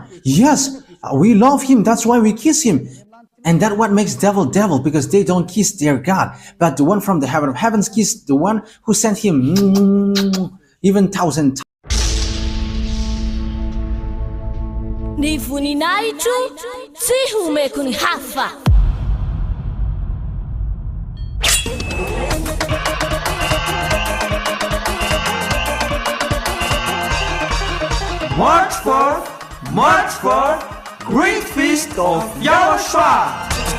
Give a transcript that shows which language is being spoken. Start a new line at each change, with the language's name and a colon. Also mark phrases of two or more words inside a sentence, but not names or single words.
English: Yes, we love him. That's why we kiss him. And that's what makes devil, because they don't kiss their God. But the one from the heaven of heavens kissed the one who sent him even 1,000 times.
Malagasy: Ni voninahitro tsy homeko ny hafa.
English: March 4, Great Feast of YAHOSHUAH.